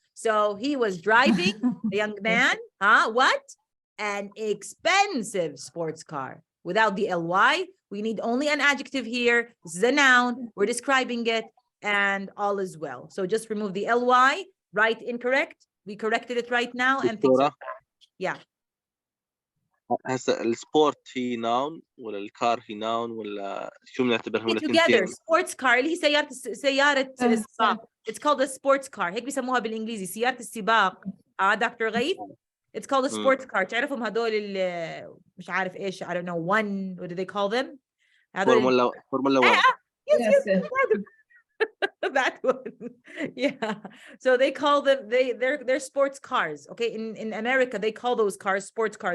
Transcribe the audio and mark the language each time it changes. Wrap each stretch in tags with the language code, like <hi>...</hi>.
<en>So he was driving, a young man, what? An expensive sports car. Without the ly, we need only an adjective here. This is a noun. We're describing it and all is well. So just remove the ly, right, incorrect. We corrected it right now. And things like that. Yeah.</en> <ar>هسه السبورت هي ناون ولا الكار هي ناون ولا شو بنعتبرهم الاثنين؟</ar> <en>Together, sports car</en> <ar>اللي هي سيارة السباق.</ar> <en>It's called a sports car.</en> <ar>هيك بيسموها بالانجليزي سيارة السباق.</ar> <en>Doctor غيث. It's called a sports car.</en> <ar>تعرفهم هدول مش عارف ايش,</ar> <en>I don't know, one, what do they call them? Formula 1. Yes. That one. Yeah. So they call them, they're sports cars. Okay. In America, they call those cars sports car.</en>